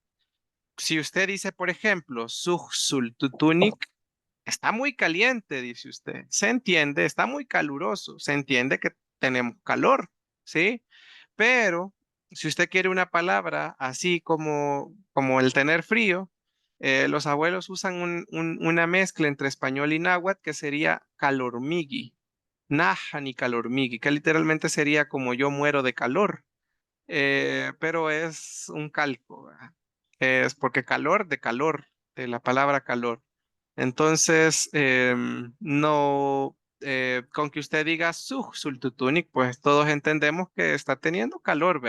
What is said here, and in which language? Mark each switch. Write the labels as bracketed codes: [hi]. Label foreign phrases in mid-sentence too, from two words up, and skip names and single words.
[es] Si usted dice, por ejemplo, tutunik, está muy caliente, dice usted. Se entiende, está muy caluroso. Se entiende que tenemos calor, ¿sí? Pero si usted quiere una palabra así como el tener frío, Los abuelos usan una mezcla entre español y náhuatl que sería calormigui, [ppl] Nahani calormigui, [es] que literalmente sería como yo muero de calor, pero es un calco, ¿verdad? Es porque calor, de la palabra calor. Entonces, no, con que usted diga sultutunik, pues todos entendemos que está teniendo calor, ¿verdad?